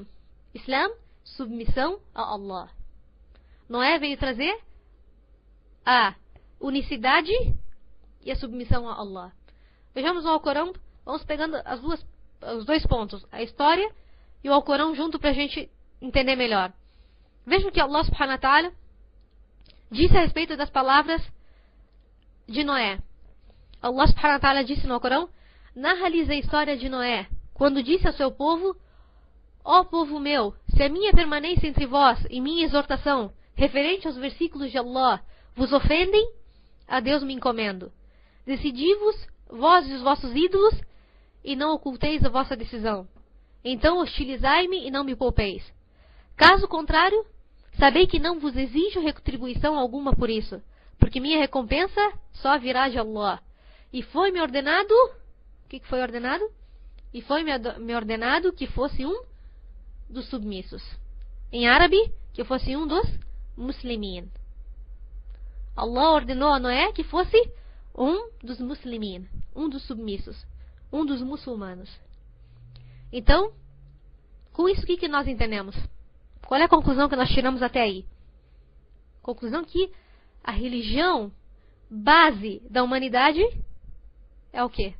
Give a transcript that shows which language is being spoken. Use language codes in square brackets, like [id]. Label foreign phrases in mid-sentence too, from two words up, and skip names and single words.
[pt] Islam, submissão a Allah. Noé veio trazer a unicidade e a submissão a Allah. Vejamos no Alcorão, vamos pegando os dois pontos, a história e o Alcorão junto para a gente entender melhor. Vejam que [ar] الله سبحانه وتعالى [pt] disse a respeito das palavras de Noé. [ar] الله سبحانه وتعالى [pt] disse no Alcorão: narra-lhes a história de Noé, quando disse ao seu povo: ó povo meu, se a minha permanência entre vós e minha exortação referente aos versículos de Allah vos ofendem, a Deus me encomendo. Decidi-vos, vós e os vossos ídolos, e não oculteis a vossa decisão. Então hostilizai-me e não me poupeis. Caso contrário, sabei que não vos exijo retribuição alguma por isso, porque minha recompensa só virá de Allah. E foi-me ordenado... O que foi ordenado? E foi-me ordenado que fosse um dos submissos. Em árabe, que fosse um dos muslimin. Allah ordenou a Noé que fosse um dos muslimin, um dos submissos, um dos muçulmanos. Então, com isso o que nós entendemos? Qual é a conclusão que nós tiramos até aí? Conclusão que a religião base da humanidade é o quê?